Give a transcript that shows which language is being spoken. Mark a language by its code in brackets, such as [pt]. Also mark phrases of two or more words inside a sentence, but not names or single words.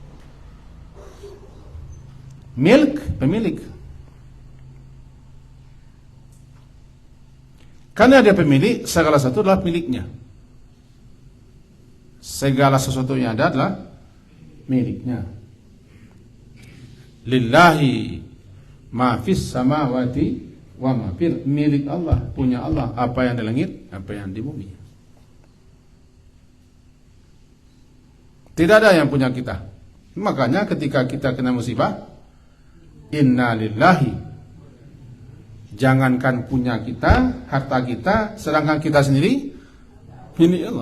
[id] Milk, pemilik. Karena dia pemilik, segala sesuatu adalah miliknya. Segala sesuatu yang ada adalah miliknya. [ar] لله ما في السماوات وما في, [id] milik Allah, punya Allah, apa yang di langit, apa yang di bumi. Tidak ada yang punya kita. Makanya ketika kita kena musibah, [ar] إنا لله. [id] Jangankan punya kita, harta kita, sedangkan kita sendiri milik Allah.